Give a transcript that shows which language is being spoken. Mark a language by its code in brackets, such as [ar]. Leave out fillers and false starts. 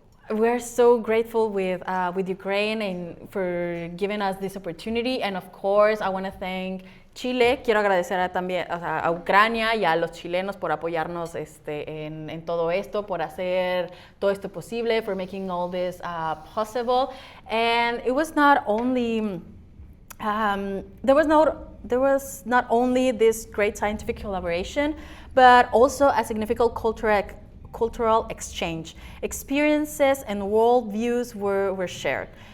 [en] We're so grateful with Ukraine and for giving us this opportunity. And of course, I want to thank Chile. [es] Quiero agradecer también a Ucrania y a los chilenos por apoyarnos en todo esto, por hacer todo esto posible, [en] for making all this possible. And it was not only there was not only this great scientific collaboration, but also a significant cultural exchange. Experiences and worldviews were shared.